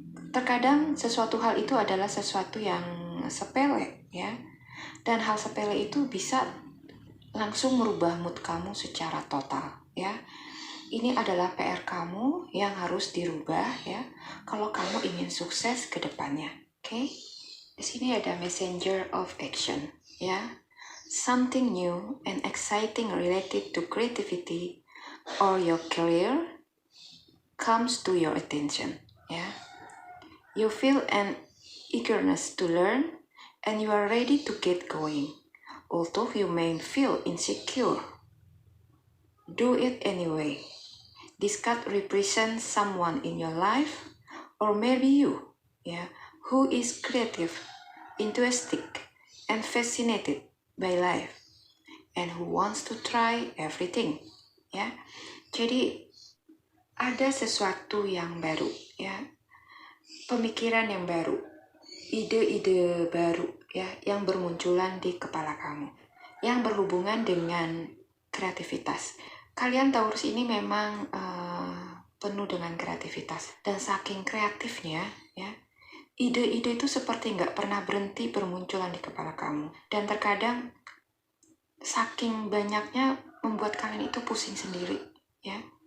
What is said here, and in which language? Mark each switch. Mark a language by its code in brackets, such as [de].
[id] Terkadang sesuatu hal itu adalah sesuatu yang sepele ya. Dan hal sepele itu bisa langsung merubah mood kamu secara total ya. Ini adalah PR kamu yang harus dirubah ya, kalau kamu ingin sukses ke depannya. Oke? Di sini ada messenger of action ya. [en] Something new and exciting related to creativity or your career comes to your attention ya. You feel an eagerness to learn and you are ready to get going. Although you may feel insecure, do it anyway. This card represents someone in your life, or maybe you, yeah, who is creative, enthusiastic, and fascinated by life, and who wants to try everything, ya. [id] Jadi ada sesuatu yang baru, ya, pemikiran yang baru, ide-ide baru, ya, yang bermunculan di kepala kamu, yang berhubungan dengan kreativitas. Kalian Taurus ini memang penuh dengan kreativitas, dan saking kreatifnya ya, ide-ide itu seperti nggak pernah berhenti bermunculan di kepala kamu, dan terkadang saking banyaknya membuat kalian itu pusing sendiri ya.